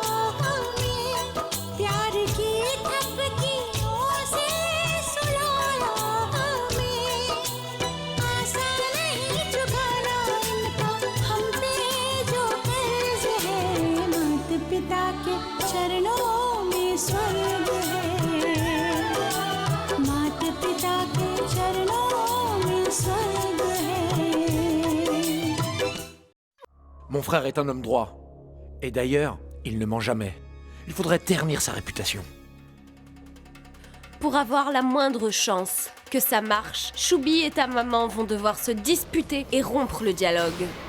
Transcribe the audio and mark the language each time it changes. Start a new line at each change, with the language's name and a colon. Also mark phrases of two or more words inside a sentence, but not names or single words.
Hindi: हमें, प्यार की थपकियों से सुलाया हमें, आसान नहीं चुकाना इनका हम पे जो कर्ज है, माता पिता के चरणों में स्वर्ग है, माता पिता के चरणों में स्वर्ग है।
French: Mon frère est un homme droit. Et d'ailleurs, il ne ment jamais. Il faudrait ternir sa réputation. Pour avoir la moindre chance que ça marche, Choubi et ta maman vont devoir se disputer et rompre le dialogue.